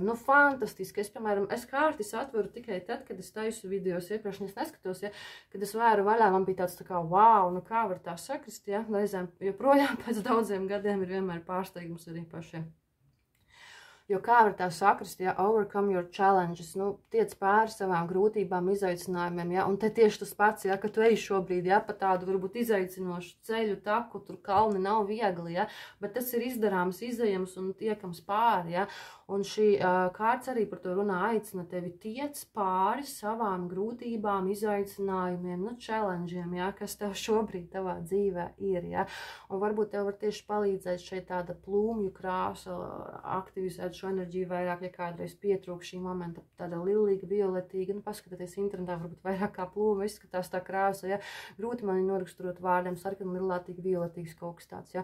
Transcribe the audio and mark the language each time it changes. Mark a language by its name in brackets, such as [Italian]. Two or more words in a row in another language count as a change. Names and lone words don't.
[Latvian] Nu, fantastiski. Es, piemēram, kārtis atveru tikai tad, kad es taisu videos iepriekš, es neskatos, ja, kad es vēru vaļā, man bija tāds tā kā, wow, nu kā var tā sakrist, ja, reizēm joprojām pēc daudziem gadiem ir vienmēr pārsteigums arī pašiem. Jo kā var tā sakrist, ja, [English] overcome your challenges, [Latvian] nu, tiec pāri savām grūtībām, izaicinājumiem, ja, un te tieši tas pats, ja, ka tu ej šobrīd, ja, pa tādu varbūt izaicinošu ceļu taku, tur kalni nav viegli, ja, bet tas ir izdarāms, izejams un tiekams pāri, ja, un šī kārts arī par to runā, aicina tevi tiec pāri savām grūtībām, izaicinājumiem, nu, challengeiem, ja, kas tev šobrīd tavā dzīvē ir, ja, un varbūt tev var tieši palīdzēt šeit tāda plūmju krāsa, aktivizēt šo enerģiju vairāk, ja kādreiz pietrūk šī momenta, tāda lilīga, violetīga, nu, paskatieties internetā, varbūt vairāk kā plūma, izskatās tā krāsa, ja, grūti man noraksturot vārdiem, sarkana, lilātīga, violetīgs kaut kas tāds, ja.